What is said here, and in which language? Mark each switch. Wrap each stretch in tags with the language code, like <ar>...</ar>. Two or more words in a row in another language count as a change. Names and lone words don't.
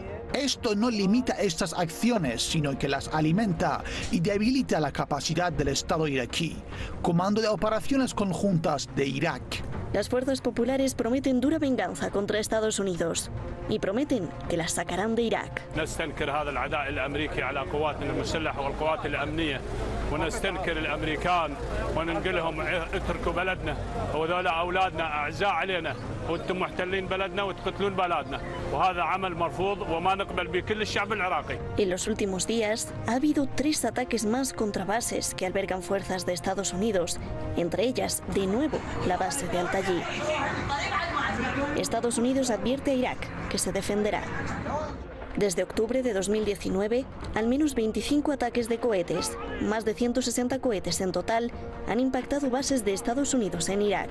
<es>Esto no limita estas acciones, sino que las alimenta y debilita la capacidad del Estado iraquí. Comando de Operaciones Conjuntas de Irak. Las fuerzas populares prometen dura venganza contra Estados Unidos y prometen que las sacarán de Irak.</es> <ar>ونستنكر الامريكان وننقل لهم اتركوا بلدنا وذول اولادنا اعزاء علينا وانتم محتلين بلدنا وتقتلون بلدنا وهذا عمل مرفوض وما نقبل به كل الشعب العراقي.</ar> <es>En los últimos días ha habido 3 ataques más contra bases que albergan fuerzas de Estados Unidos, entre ellas, de nuevo, la base de Al-Tayi. Estados Unidos advierte a Irak que se defenderá. Desde octubre de 2019, al menos 25 ataques de cohetes, más de 160 cohetes en total, han impactado bases de Estados Unidos en Irak.</es>